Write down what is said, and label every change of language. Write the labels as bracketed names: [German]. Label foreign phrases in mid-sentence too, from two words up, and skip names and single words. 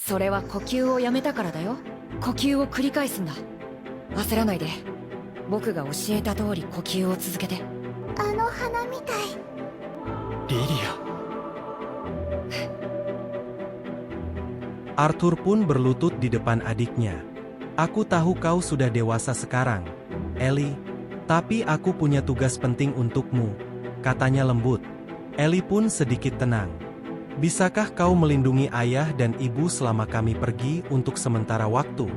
[Japanese] それは呼吸をやめたからだよ。呼吸を繰り返すんだ。焦らないで。僕が教えた通り呼吸を続けて。あの花みたい。リリア。 [Indonesian] Arthur pun berlutut di depan adiknya. Aku tahu kau sudah dewasa sekarang, Ellie. Tapi aku punya tugas penting untukmu, katanya lembut. Ellie pun sedikit tenang. Bisakah kau melindungi ayah dan ibu selama kami pergi untuk sementara waktu?